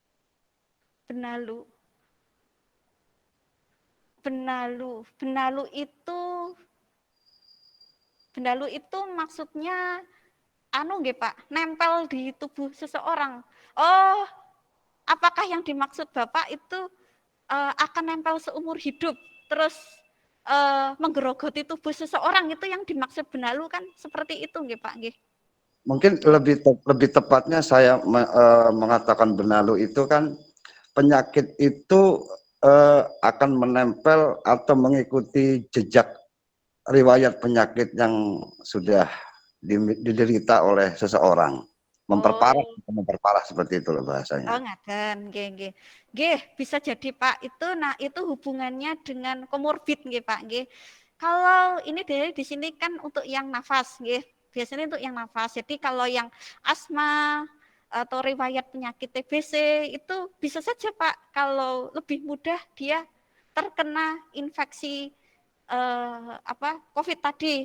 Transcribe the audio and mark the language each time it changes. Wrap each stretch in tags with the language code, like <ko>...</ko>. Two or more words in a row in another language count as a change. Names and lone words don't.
<id>Benalu itu maksudnya nggih Pak, nempel di tubuh seseorang. Oh, apakah yang dimaksud Bapak itu akan nempel seumur hidup, terus menggerogoti tubuh seseorang, itu yang dimaksud benalu kan seperti itu nggih Pak nggih? Mungkin lebih tepatnya saya mengatakan benalu itu kan penyakit itu akan menempel atau mengikuti jejak riwayat penyakit yang sudah diderita oleh seseorang, memperparah seperti itu loh bahasanya.</id> <jv>Oh ngaten, nggih,</jv> <id>bisa jadi Pak. Itu hubungannya dengan komorbid nggih Pak nggih. Kalau ini di sini kan untuk yang nafas nggih. Biasanya untuk yang nafas. Jadi kalau yang asma atau riwayat penyakit TBC itu bisa saja Pak, kalau lebih mudah dia terkena infeksi COVID tadi.</id>